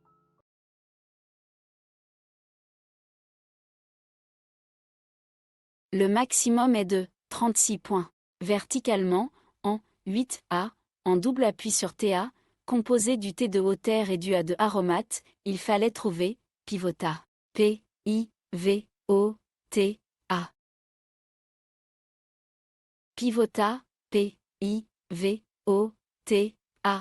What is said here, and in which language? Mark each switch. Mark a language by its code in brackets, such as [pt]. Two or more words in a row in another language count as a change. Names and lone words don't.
[fr] Le maximum est de 36 points. Verticalement, en 8A, en double appui sur TA, composé du T de hauteur et du A de aromate, il fallait trouver pivota. P, I, V, O, T, A. Pivota, P, I, V, O, T, A.